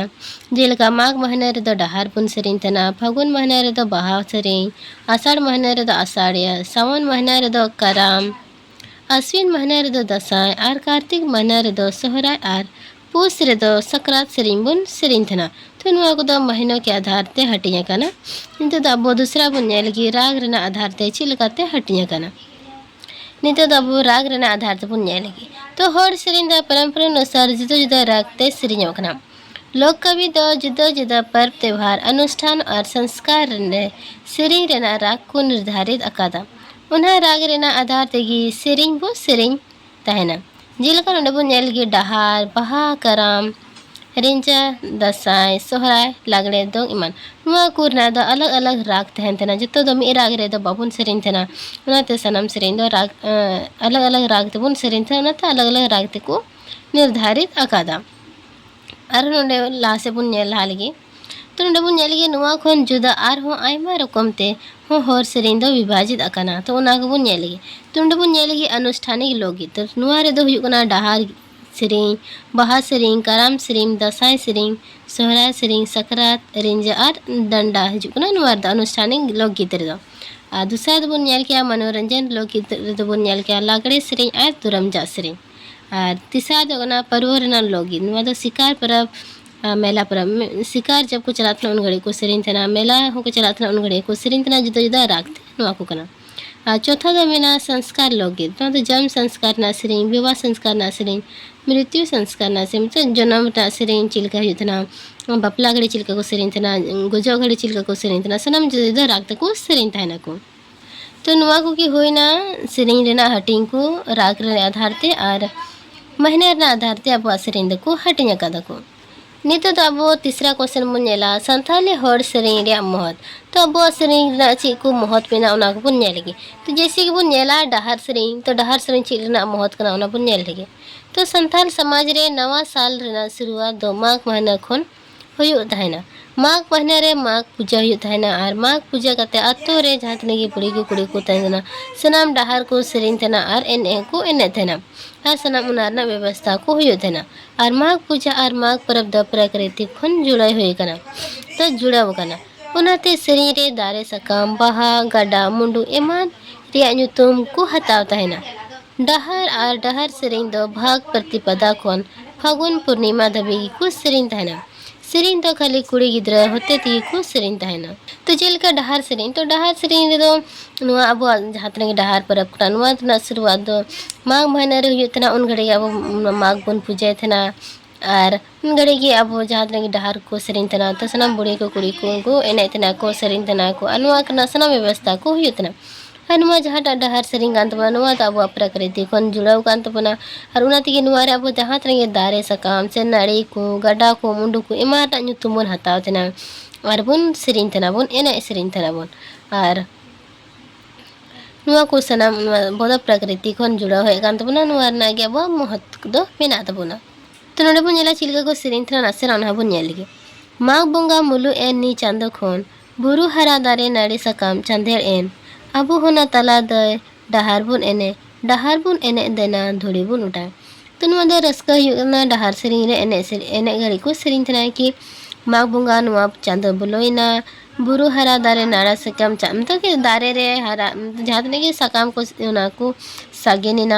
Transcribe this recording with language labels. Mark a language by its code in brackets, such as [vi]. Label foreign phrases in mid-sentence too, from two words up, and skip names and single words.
[sat] जेलका माघ महीना रे दो डहार पुन सेरिंग तना, फागुन महीना रे दो बहा सेरिंग, आषाढ़ महीना रे दो आषाढ़िया, सावन महीना रे दो कराम, आश्विन महीना रे दो दसाई और कार्तिक महीना रे दो सोहराय और पूस रे दो सकरात सेरिंग बुन सेरिंग थना। तो नुआ को दो [hi] महीनों के आधार [sat] ते हटिया कना। नितो दा अबो दूसरा बुन नेलगी राग रेना आधार ते चिलकाते हटिया कना। नितो दा अबो राग रेना आधार ते बुन नेलगी। तो हर सेरिंग दा [hi] परंपरा अनुसार [sat] जुदा जुदा राग ते सेरिंगो कना। लोक कवि दो जुदा जुदा [hi] पर्व त्यौहार अनुष्ठान और संस्कार [sat] ने सेरिंग रेना राग को निर्धारित अकादा। उन्हें राग रेना आधार तेगी सेरिंग बो सेरिंग तहना। जेलका नोंडे बो नेलगी डहार, बहा, कराम, रिंजा, दसाई, सोहराय, लागड़े दो इमान नुआ कुरना दो अलग अलग राग तहन तना। जतो दो मी राग रे दो बाबुन सेरिंग तना। उनाते सनम सेरिंग दो राग अलग अलग राग ते बुन सेरिंग तना। उनाते अलग अलग राग ते को निर्धारित अकादा। और नोंडे लासे बुन नेल हालगी। तो नोंडे बुन नेलगी नुआ खोन जुदा और हो आयमा रकम ते हो हर सेरिंग दो विभाजित अकाना। तो उना को बुन नेलगी। तो नोंडे बुन नेलगी [hi] अनुष्ठानिक लोकगीत। [sat] तो नुआ रे दो हुयुग कना डहार सेरिंग, बहा सेरिंग, कराम सेरिंग, दसाई सेरिंग, सोहराय सेरिंग, सकरात, रिंजा और डंडा हिजुग कना नुआ दा [hi] अनुष्ठानिक लोकगीत [sat] रे दो। आ दूसरा दो बुन नेल किया [hi] मनोरंजन लोकगीत [sat] रे दो बुन नेल किया लागड़े सेरिंग और तुरमजा सेरिंग। और तीसरा दो कना पर्व रेना लोकगीत। नुआ दो शिकार परब मेला परब शिकार जब को चलातना उन घड़ी को सेरिंग तना, मेला हो को चलातना उन घड़ी को सेरिंग तना जुदा जुदा रागते नुआ को कना। चौथा दो मेना [hi] संस्कार लोकगीत। [sat] नुआ दो [hi] जन्म संस्कार [sat] ना सेरिंग, [hi] विवाह संस्कार [sat] ना सेरिंग, [hi] मृत्यु संस्कार [sat] ना सेरिंग, मतलब जन्म ता सेरिंग चिलका हुतना, बापला घड़ी चिलका को सेरिंग तना, गुजो घड़ी चिलका को सेरिंग तना, सनम जुदा जुदा रागते को सेरिंग ताना को। तो नुआ को की होइना सेरिंग रेना हटिंग को राग रे आधार ते और महीना रे आधार ते अब सेरिंग को हटिंग कदा को। नितो तो अब तीसरा क्वेश्चन बन नेला संथाली हर सेरिंग रे महत। तो अब सेरिंग रे ची को महत मेना उना को बन नेलगी। तो जैसे कि बन नेला डहार सेरिंग, तो डहार सेरिंग ची रेना महत कना उना बन नेल लगे। तो संथाल समाज रे नवा साल रेना शुरुआत दो माघ महीना खन हुयुग तहना। माघ महीना रे माघ पूजा हुयुग तहना और माघ पूजा कते अतो रे जहाँ तने की बुढ़ी को कुड़ी को तहना सनाम डहार को सेरिंग तना और एने को एने तहना और सनाम उनारना व्यवस्था को हुयुग तहना। और माघ पूजा और माघ परब द प्रकृति खन जुड़ाई हुई कना। तो जुड़ाव कना उनाते सेरिंग रे दारे सकाम, बहा, गड़ा, मुंडू एमान रिया ᱧᱩᱛᱩᱢ को हताव तहना। डहार और डहार सेरिंग दो भाग प्रतिपदा खन फागुन पूर्णिमा धबी को सेरिंग तहना। सेरिंग दो खाली कुड़ी गिद्रा होते ती को सेरिंग तहना। तो जेलका डहार सेरिंग, तो डहार सेरिंग रे दो नुआ अब जहाँ तने डहार परब कना नुआ तना शुरुआत दो माघ महीना रे हुयुग तना। उन घड़ी अब माघ बन पूजा तना और उन घड़ी की अब जहाँ तने की डहार को सेरिंग तना। तो सनाम बुढ़ी को कुड़ी को एने तना को सेरिंग तना को अनुआ कना सनाम व्यवस्था को हुयुग तना। और नुआ जहाँ डहार सेरिंग कान तबना नुआ तो अब प्रकृति खन जुड़ाव कान तबना। और उना तिगे नुआ रे अब जहाँ तने दारे सकाम से नाड़ी को गड्डा को मुंडू को एमाटा ᱧᱩᱛᱩᱢ बन हताव तना और बन सेरिंग तना बन एने सेरिंग तना बन। और नुआ को सनाम बोदा प्रकृति खन जुड़ाव है कान तबना नुआ ना गे अब महत्व दो मेना तबना। तो नोडे बन नेला चिलका को सेरिंग तना नासे ना बन नेल गे। माघ बंगा मुलु एन नी चांदो खन बुरु हरा दारे नाड़ी सकाम चांदेर एन अब होना तला दय डहार बुन एने देना धुड़ी बुन उठा। तो नुआ दो रस्का हुयुगना डहार सेरिंग रे एने घड़ी को सेरिंग तना कि माघ बंगा नुआ चांदो बुलोइना बुरु हरा दारे नाड़ा सकाम मतलब कि दारे रे हरा जहाँ तने कि सकाम को उना को सागेनिना।